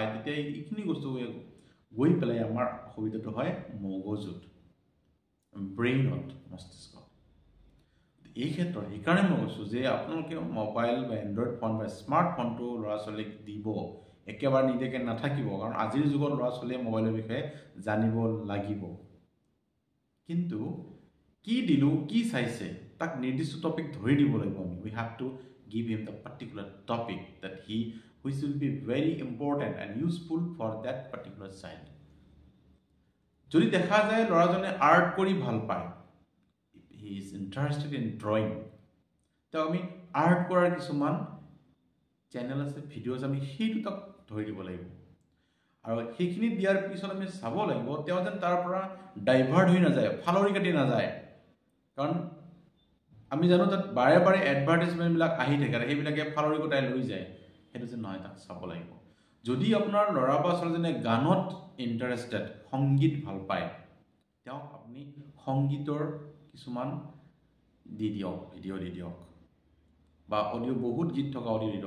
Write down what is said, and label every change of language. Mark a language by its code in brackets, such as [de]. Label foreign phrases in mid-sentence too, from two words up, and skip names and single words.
[as] তেতিয়া এইখিনি বস্তু গৈ পেলাই আমাৰ অসুবিধাটো হয় মগজুত ব্ৰেইনত মস্তিষ্কত এই ক্ষেত্ৰত সেইকাৰণে মই কৈছোঁ যে আপোনালোকে মোবাইল বা এণ্ড্ৰইড ফোন বা স্মাৰ্টফোনটো ল'ৰা ছোৱালীক দিব একেবাৰে নিদিয়াকৈ নাথাকিব কাৰণ আজিৰ যুগত ল'ৰা ছোৱালীয়ে মোবাইলৰ বিষয়ে জানিব লাগিব কিন্তু কি দিলোঁ কি চাইছে তাক নিৰ্দিষ্ট টপিক ধৰি দিব লাগিব আমি [en] we have to give him the particular topic that which will be very important and useful for that particular [as] চাইল্ড যদি দেখা যায় ল'ৰাজনে আৰ্ট কৰি ভাল পায় [en] he is interested in drawing [as] তেওঁ আমি আৰ্ট কৰাৰ কিছুমান চেনেল আছে ভিডিঅ'জ আমি সেইটো তাক ধৰি দিব লাগিব আৰু সেইখিনি দিয়াৰ পিছত আমি চাব লাগিব তেওঁ যেন তাৰ পৰা ডাইভাৰ্ট হৈ নাযায় ফালৰি কাটি নাযায় কাৰণ আমি জানো তাত বাৰে এডভাৰ্টাইজমেণ্টবিলাক আহি থাকে আৰু সেইবিলাকে ফালৰি কটাই লৈ যায় সেইটো যে নহয় তাক চাব লাগিব যদি আপোনাৰ ল'ৰা বা ছোৱালীজনে গানত ইণ্টাৰেষ্টেড সংগীত ভাল পায় তেওঁক আপুনি সংগীতৰ কিছুমান দি দিয়ক, ভিডিঅ' দি দিয়ক, বা অডিঅ' বহুত গীত থকা অডিঅ' দি দিয়ক।